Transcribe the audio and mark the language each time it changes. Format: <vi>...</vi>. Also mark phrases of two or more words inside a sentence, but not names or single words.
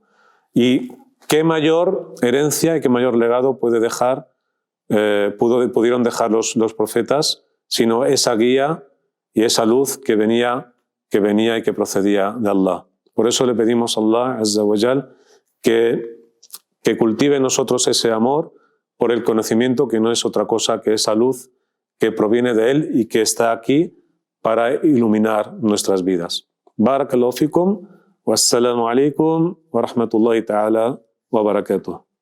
<es>Y qué mayor herencia y qué mayor legado pudieron dejar los profetas, sino esa guía y esa luz que venía y que procedía de Allah. Por eso le pedimos a Allah</es> <ar>عز وجل</ar> <es>que cultive en nosotros ese amor por el conocimiento, que no es otra cosa que esa luz que proviene de él y que está aquí para iluminar nuestras vidas.</es> <ar>بارك الله فيكم، والسلام عليكم ورحمة الله تعالى وبركاته.</ar>